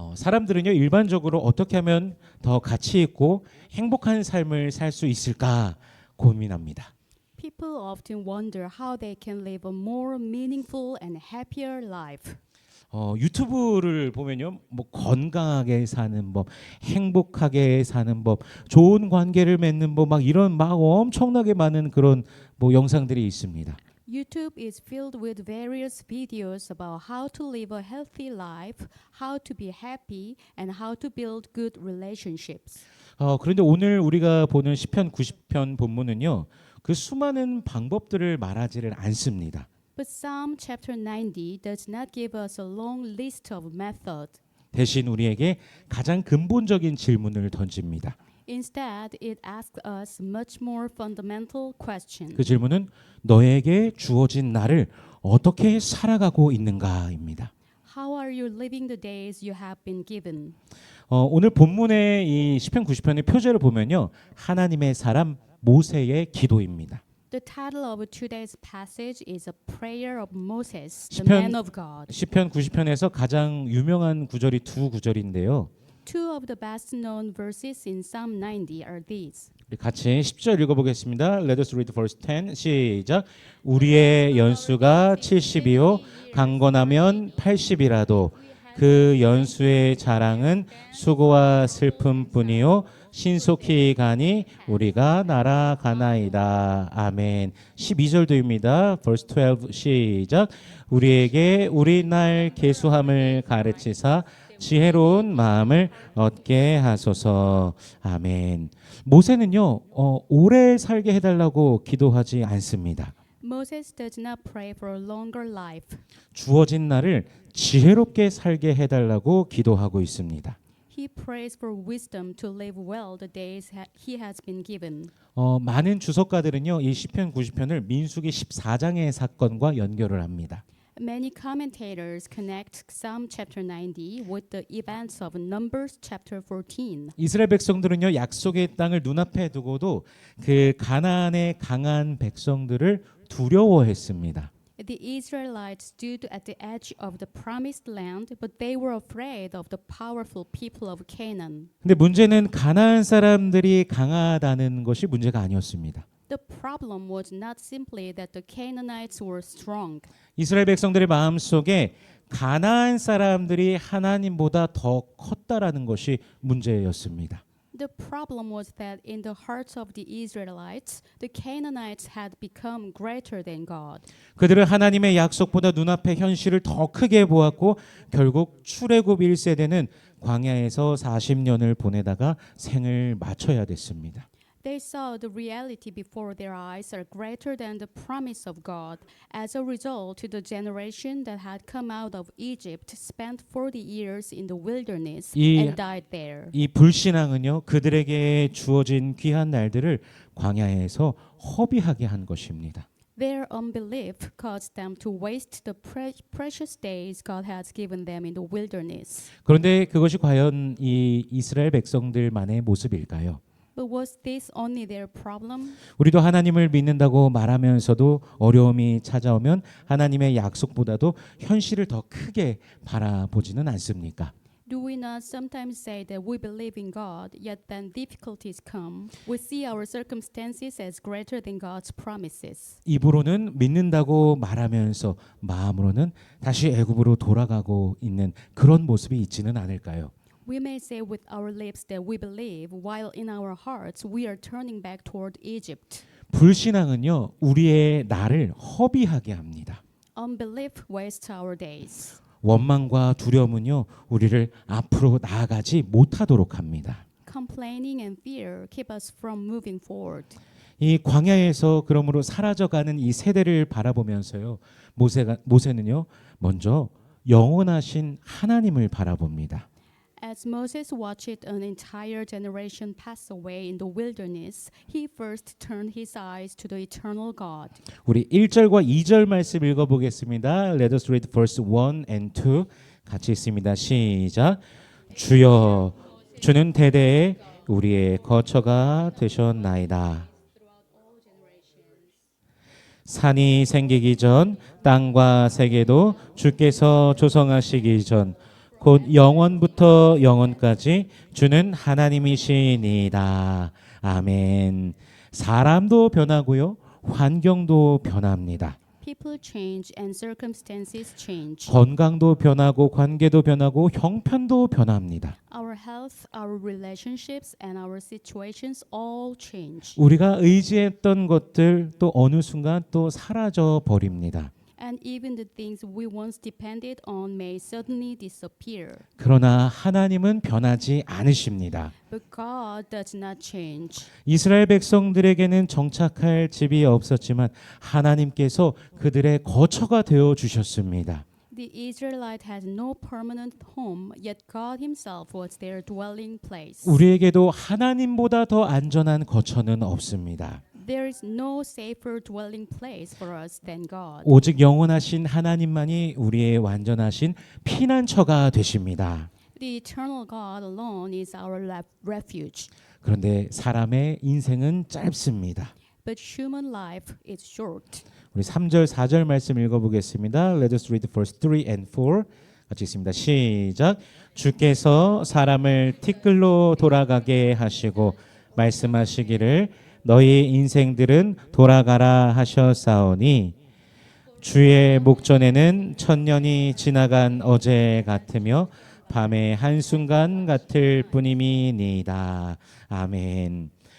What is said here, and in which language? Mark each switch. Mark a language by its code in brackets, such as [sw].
[ko] 사람들은요, 일반적으로 어떻게 하면 더 가치 있고 행복한 삶을 살 수 있을까 고민합니다. [en] People often wonder how they can live a more meaningful and happier life. [ko] 유튜브를 보면요, 뭐 건강하게 사는 법, 행복하게 사는 법, 좋은 관계를 맺는 법, 막 이런 막 엄청나게 많은 그런 뭐 영상들이 있습니다. [en] YouTube is filled with various videos about how to live a healthy life, how to be happy, and how to build good relationships. [ko] 그런데 오늘 우리가 보는 시편 90편 본문은요, 그 수많은 방법들을 말하지를 않습니다. [en] But Psalm chapter 90 does not give us a long list of methods. [ko] 대신 우리에게 가장 근본적인 질문을 던집니다. [en] Instead, it asks us much more fundamental question. [ko] 그 질문은 너에게 주어진 날을 어떻게 살아가고 있는가입니다. [en] How are you living the days you have been given? [ko] 오늘 본문의 이 시편 90편의 표제를 보면요, 하나님의 사람 모세의 기도입니다. [en] The title of today's passage is a prayer of Moses, the [ko] 시편- [en] man of God. [ko] 시편 90편에서 가장 유명한 구절이 두 구절인데요. [en] Two of the best known verses in Psalm 90 are these. [ko] 우리 같이 10절 읽어보겠습니다. [en] Let us read verse 10. [ko] 시작. 우리의 연수가 70이요 강건하면 80이라도 그 연수의 자랑은 수고와 슬픔뿐이요 신속히 가니 우리가 날아가나이다. 아멘. 12절도입니다. [en] verse 12 [ko] 시작. 우리에게 우리 날 계수함을 가르치사 지혜로운 마음을 얻게 하소서. 아멘. 모세는요, 오래 살게 해달라고 기도하지 않습니다. [en] Moses does not pray for a longer life. [ko] 주어진 날을 지혜롭게 살게 해달라고 기도하고 있습니다. [en] He prays for wisdom to live well the days he has been given. [ko] 많은 주석가들은요, 이 시편 90편을 민수기 14장의 사건과 연결을 합니다. [en] Many commentators connect Psalm chapter 90 with the events of Numbers chapter 14. [ko] 이스라엘 백성들은요, 약속의 땅을 눈앞에 두고도 그 가나안의 강한 백성들을 두려워했습니다. [en] The Israelites stood at the edge of the promised land, but they were afraid of the powerful people of Canaan. [ko] 근데 문제는 가나안 사람들이 강하다는 것이 문제가 아니었습니다. [en] The problem was not simply that the Canaanites were strong. [ko] 이스라엘 백성들의 마음속에 가나안 사람들이 하나님보다 더 컸다라는 것이 문제였습니다. [en] The problem was that in the hearts of the Israelites, the Canaanites had become greater than God. [ko] 그들은 하나님의 약속보다 눈앞의 현실을 더 크게 보았고 결국 출애굽 1세대는 광야에서 40년을 보내다가 생을 마쳐야 됐습니다. [en] They saw the reality before their eyes are greater than the promise of God. As a result, the generation that had come out of Egypt spent 40 years in the wilderness and died there. [ko] 이 불신앙은요, 그들에게 주어진 귀한 날들을 광야에서 허비하게 한 것입니다. [en] Their unbelief caused them to waste the precious days God has given them in the wilderness. [ko] 그런데 그것이 과연 이 이스라엘 백성들만의 모습일까요? [en] But was this only their problem? [ko] 우리도 하나님을 믿는다고 말하면서도 어려움이 찾아오면 하나님의 약속보다도 현실을 더 크게 바라보지는 않습니까? [en] Do we not sometimes say that we believe in God, yet then difficulties come? We see our circumstances as greater than God's promises. [ko] 입으로는 믿는다고 말하면서 마음으로는 다시 애굽으로 돌아가고 있는 그런 모습이 있지는 않을까요? [en] We may say with our lips that we believe, while in our hearts we are turning back toward Egypt. [ko] 불신앙은요, 우리의 나를 허비하게 합니다. [en] Unbelief wastes our days. [ko] 원망과 두려움은요, 우리를 앞으로 나아가지 못하도록 합니다. [en] Complaining and fear keep us from moving forward. [ko] 이 광야에서 그러므로 사라져가는 이 세대를 바라보면서요, 모세는요, 먼저 영원하신 하나님을 바라봅니다. [en] As Moses watched an entire generation pass away in the wilderness, he first turned his eyes to the eternal God. [ko] 우리 1절과 2절 말씀 읽어보겠습니다. [en] Let us read verse 1 and 2. [ko] 같이 있습니다. 시작. 주여, 주는 대대에 우리의 거처가 되셨나이다. 산이 생기기 전, 땅과 세계도 주께서 조성하시기 전, 곧 영원부터 영원까지 주는 하나님이시니이다. 아멘. 사람도 변하고요. 환경도 변합니다. [en] People change and circumstances change. [ko] 건강도 변하고 관계도 변하고 형편도 변합니다. [en] Our health, our relationships, and our situations all change. [ko] 우리가 의지했던 것들 또 어느 순간 또 사라져 버립니다. [en] And even the things we once depended on may suddenly disappear. [ko] 그러나 하나님은 변하지 않으십니다. [en] But God does not change. [ko] 이스라엘 백성들에게는 정착할 집이 없었지만 하나님께서 그들의 거처가 되어 주셨습니다. [en] The Israelite had no permanent home, yet God Himself was their dwelling place. [ko] 우리에게도 하나님보다 더 안전한 거처는 없습니다. [en] There is no safer dwelling place for us than God. [ko] 오직 영원하신 하나님만이 우리의 완전하신 피난처가 되십니다. [en] The eternal God alone is our refuge. [ko] 그런데 사람의 인생은 짧습니다. [en] But human life is short. [ko] 우리 3절 4절 말씀 읽어보겠습니다. [en] Let us read verse 3 and 4. [ko] 같이 읽습니다. 시작. 주께서 사람을 티끌로 돌아가게 하시고 말씀하시기를 너희 인생들은 돌아가라 하셨사오니 주의 목전에는 천년이 지나간 어제 같으며 밤의 한순간 같을 뿐임이니이다. 아멘.